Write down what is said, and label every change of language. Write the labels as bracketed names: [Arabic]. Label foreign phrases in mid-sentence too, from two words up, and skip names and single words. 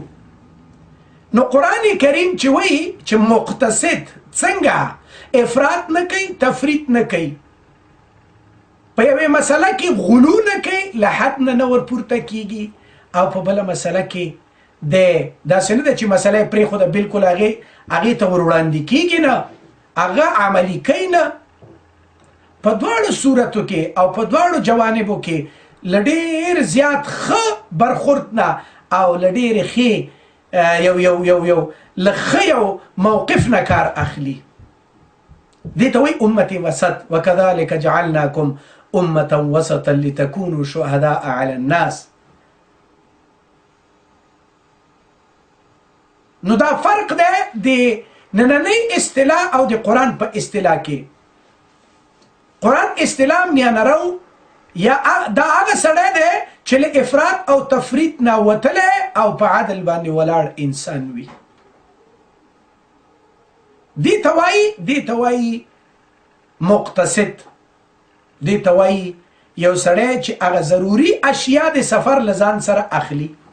[Pashto] نو قرآن کریم چې وایي چې مقتصد څنګه افراط نه کوي، تفریط نه کوي، په یوې مسله کې غلو نه کوي، له حد نه ورپورته کیږي، او په بله مسله کې داسې نه ده چې مسله یې پرېښوده بلکل هغې ته ور وړاندې کیږي نه، هغه عملي کوي نه. په دواړو صورتو کې او په دواړو جوانبو کې له ډېر زیات ښه برخورد نه او له ډېرې ښې یو له ښه یو موقف نه کار اخلي. دې ته وایي [Arabic] امة وسط. وکذلک جعلناکم امة وسطا لتكونوا شهداء على الناس. [Pashto] نو دا فرق دی د نننۍ اصطلاح او د قرآن په اصطلاح کې. قرآن اصطلاح میانه رو یا دا هغه سړی دی چې له افراط او تفریط نه وتلی او په عدل باندې ولاړ انسان وي. دې ته وایي مقتصد. دې ته وایي یو سړی چې هغه ضروري اشیا د سفر له ځان سره اخلي.